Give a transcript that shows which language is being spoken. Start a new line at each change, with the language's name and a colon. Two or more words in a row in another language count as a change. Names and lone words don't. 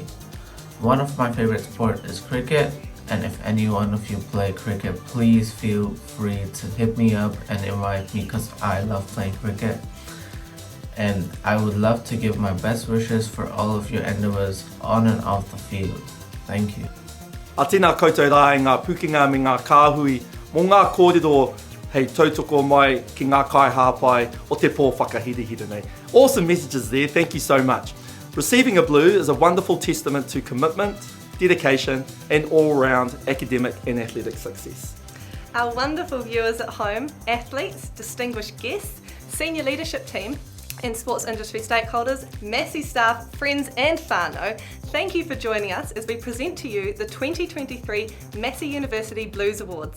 English: One of my favorite sports is cricket, and if any one of you play cricket, please feel free to hit me up and invite me because I love playing cricket. And I would love to give my best wishes for all of your endeavours on and off the field. Thank you.
Māori: A tēnā koutou rā e ngā pukinga me ngā kāhui mō ngā kōrero hei tautoko mai ki ngā kai hāpai o te pō whakahirihira nei.
English: Awesome messages there, thank you so much. Receiving a blue is a wonderful testament to commitment, dedication, and all-round academic and athletic success. Our wonderful viewers at home, athletes, distinguished guests, senior leadership team, and sports industry stakeholders, Massey staff, friends and whānau, thank you for joining us as we present to you the 2023 Massey University Blues Awards.